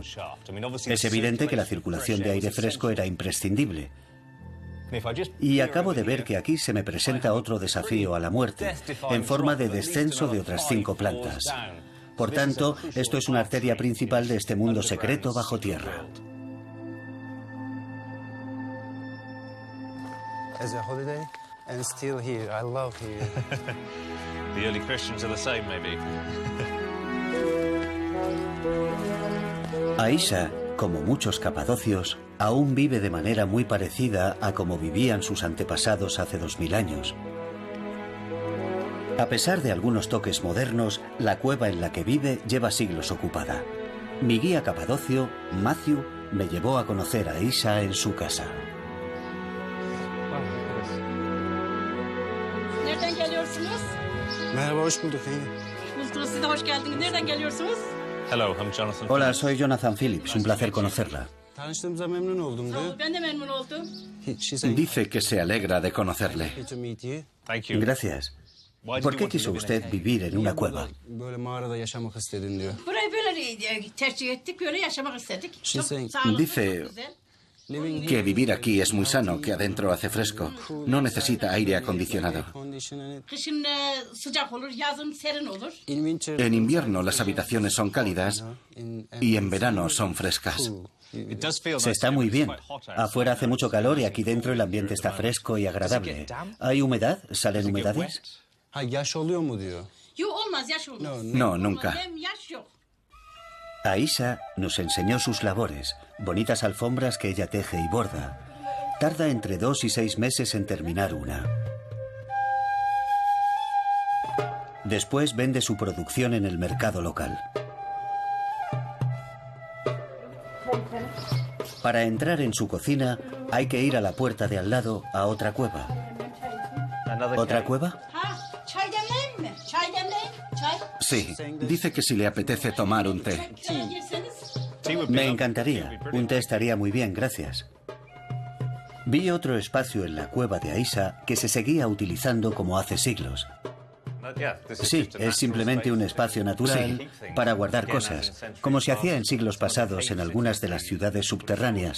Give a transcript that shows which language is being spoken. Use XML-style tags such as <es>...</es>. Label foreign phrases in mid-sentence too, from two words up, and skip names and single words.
<es>Es evidente que la circulación de aire fresco era imprescindible. Y acabo de ver que aquí se me presenta otro desafío a la muerte, en forma de descenso de otras 5 plantas. Por tanto, esto es una arteria principal de este mundo secreto bajo tierra.</es> <en>As a holiday and still here. I love here. The early Christians are the same, maybe.</en> <es>Aisha, como muchos capadocios, aún vive de manera muy parecida a como vivían sus antepasados hace 2000 años. A pesar de algunos toques modernos, la cueva en la que vive lleva siglos ocupada. Mi guía capadocio, Matthew, me llevó a conocer a Aisha en su casa.</es> <tr>Nereden geliyorsunuz? Merhaba, hoş bulduk. Hoş bulduk, siz de hoş geldiniz. Nereden geliyorsunuz?</tr> <en>Hello, I'm Jonathan.</en> <es>Hola, soy Jonathan Phillips. Un placer conocerla.</es> <tr>Tanıştığımıza memnun oldum diyor. Ben de memnun oldum.</tr> <es>Dice que se alegra de conocerle.</es> <en>To meet you. Thank you.</en> <es>Gracias. ¿Por qué quiso usted vivir en una cueva?</es> <tr>Böyle mağarada yaşamak istedin diyor. Burayı böyle tercih ettik, böyle yaşamak istedik. Çok sağlıklı,</tr> <es>Dice</es> <tr>çok güzel.</tr> <es>que vivir aquí es muy sano, que adentro hace fresco. No necesita aire acondicionado.</es> <tr>Kışın sıcak olur, yazın serin olur.</tr> <es>En invierno las habitaciones son cálidas y en verano son frescas. Se está muy bien. Afuera hace mucho calor y aquí dentro el ambiente está fresco y agradable. ¿Hay humedad? ¿Salen humedades? Ha,</es> <tr>yaş oluyor mu diyor. Yok olmaz, yaş olmaz.</tr> <es>No, nunca.</es> <tr>Hem yaş yok.</tr> <es>Aisha nos enseñó sus labores, bonitas alfombras que ella teje y borda. Tarda entre 2 y 6 meses en terminar una. Después vende su producción en el mercado local. Para entrar en su cocina hay que ir a la puerta de al lado a otra cueva. ¿Otra cueva? Ha,</es> <tr>çay demleyeyim mi? Çay demleyeyim, çay.</tr> <es>Sí, dice que si le apetece tomar un té.</es> <tr>Çaya girseniz.</tr> <es>Me encantaría. Un té estaría muy bien, gracias. Vi otro espacio en la cueva de Aisha que se seguía utilizando como hace siglos. Sí, es simplemente un espacio natural para guardar cosas, como se hacía en siglos pasados en algunas de las ciudades subterráneas.</es>